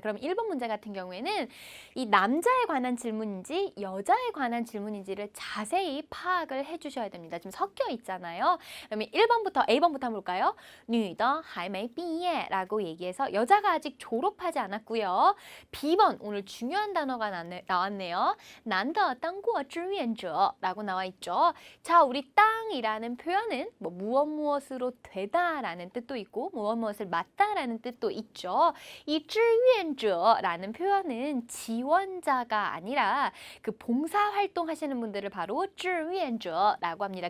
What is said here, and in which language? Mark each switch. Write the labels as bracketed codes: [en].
[ko] 그럼 1번 문제 같은 경우에는 이 남자에 관한 질문인지 여자에 관한 질문인지를 자세히 파악을 해주셔야 됩니다. 지금 섞여 있잖아요. 그러면 1번부터 A번부터 한번 볼까요? [zh] 女的还没毕业 [ko] 라고 얘기해서 여자가 아직 졸업하지 않았고요. B번 오늘 중요한 단어가 나왔네요. [zh] 男的当过志愿者 [ko] 라고 나와 있죠. 자, 우리 땅이라는 표현은 뭐 무엇으로 되다 라는 뜻도 있고 무엇을 맞다라는 뜻도 있죠. 이 志愿者라는 표현은 지원자가 아니라 그 봉사활동 하시는 분들을 바로 志愿者라고 합니다.